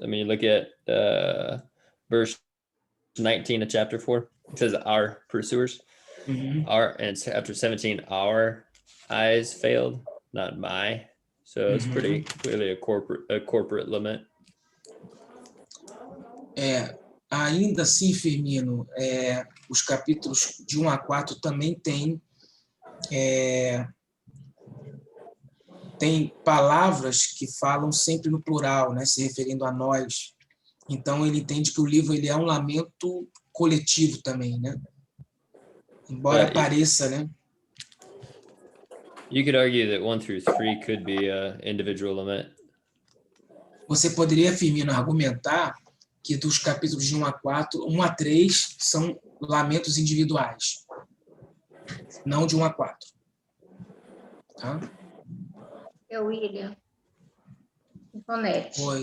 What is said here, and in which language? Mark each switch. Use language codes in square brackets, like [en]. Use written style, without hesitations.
[en] I mean, you look at verse 19 of chapter 4. It says our pursuers. Our, and chapter 17, our eyes failed, not my. So it's pretty clearly a corporate lament. [pt] Ainda assim, Firmino, os capítulos de 1 a 4 também tem palavras que falam sempre no plural, né, se referindo a nós. Então ele entende que o livro ele é um lamento coletivo também, né? Embora pareça, né? [en] You could argue that 1 through 3 could be an individual lament. [pt] Você poderia, Firmino, argumentar que dos capítulos de 1 a 4, 1 a 3 são lamentos individuais, não de 1 a 4. Tá? William. Ivonete.